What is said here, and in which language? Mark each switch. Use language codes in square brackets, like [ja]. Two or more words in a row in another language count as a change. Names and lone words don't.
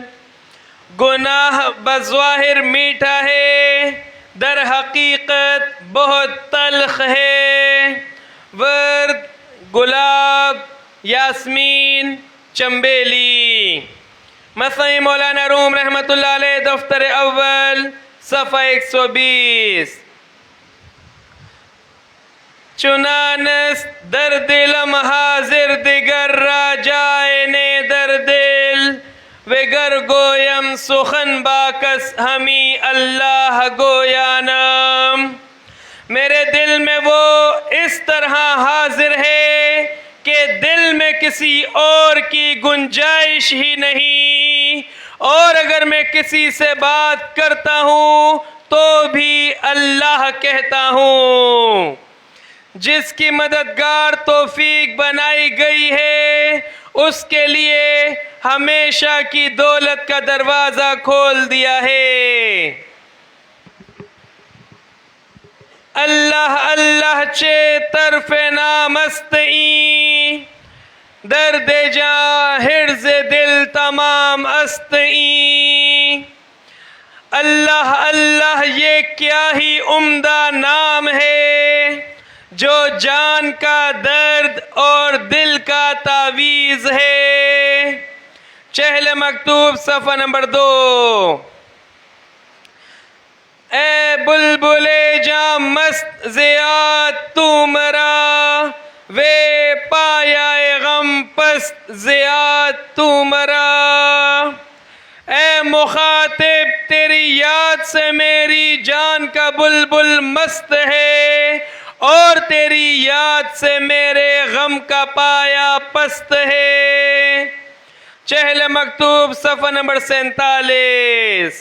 [ur] گناہ بظواہر میٹھا ہے، در حقیقت بہت تلخ ہے۔ ورد گلاب، یاسمین، چنبیلی۔ مسیح مولانا روم رحمۃ اللہ علیہ دفتر اول صفحہ 120۔ [fa] چنانست در دلم حاضر دگر را جائے نے در دل، وگر گویم سخن با کس ہمی اللہ گویانم۔ [ur] میرے دل میں وہ اس طرح حاضر ہے کہ دل میں کسی اور کی گنجائش ہی نہیں، اور اگر میں کسی سے بات کرتا ہوں تو بھی اللہ کہتا ہوں۔ جس کی مددگار توفیق بنائی گئی ہے، اس کے لیے ہمیشہ کی دولت کا دروازہ کھول دیا ہے۔ [fa] اللہ اللہ چے طرف نامست این، درد جاں حرز دل تمام است این۔ [ur] اللہ اللہ یہ کیا ہی عمدہ نام ہے، جو جان کا درد اور دل کا تعویذ ہے۔ چہل مکتوب صفحہ نمبر 2۔ [fa] اے بلبل جاں مست زیاد تو مرا، وے پایا غم پست زیاد تو مرا۔ [ur] اے مخاطب تیری یاد سے میری جان کا بلبل مست ہے، اور تیری یاد سے میرے غم کا پایا پست ہے۔ چہل مکتوب صفحہ نمبر 47۔